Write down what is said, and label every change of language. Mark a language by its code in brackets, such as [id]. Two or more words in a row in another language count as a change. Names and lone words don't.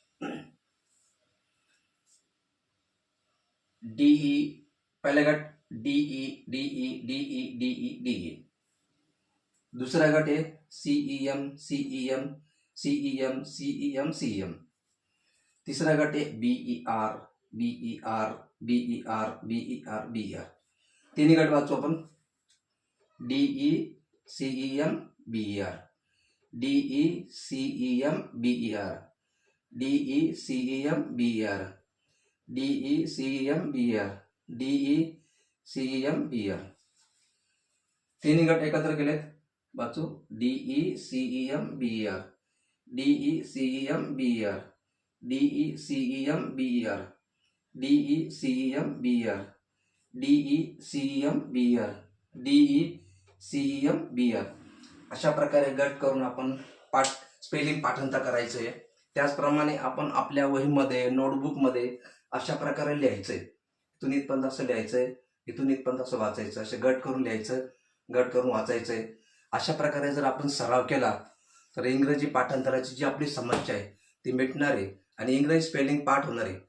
[mr] DE पहिला गट DE, DE, DE, DE, DE. दुसरा गट आहे CEM, CEM, CEM, CEM, CEM. तिसरा गट आहे BER, BER, BER, BER, BER. तिन्ही गट वाचू आपण. [en] DE, CEM, BER, DE, CEM, BER, DE, CEM, BER, DE, CEM, BER, DE, CEM, BER. [mr] तिन्ही गट एकत्र केलेत. वाचू. [en] DE, CEM, BER, DE, CEM, BER, DE, CEM, BER, DE, CEM, BER, DE, CEM, BER, DE, CEM, BER. [mr] अशा प्रकारे गट करून आपण स्पेलिंग पाठांतर करायचं आहे. त्याचप्रमाणे आपण आपल्या वहीमध्ये, नोटबुकमध्ये अशा प्रकारे लिहायचंय. इथून इथपर्यंत असं लिहायचंय, इथून इथपर्यंत असं वाचायचं. असे गट करून लिहायचं, गट करून वाचायचंय. अशा प्रकारे जर आपण सराव केला तर इंग्रजी पाठांतराची जी आपली समस्या आहे ती मिटणार आहे आणि इंग्रजी स्पेलिंग पाठ होणार आहे.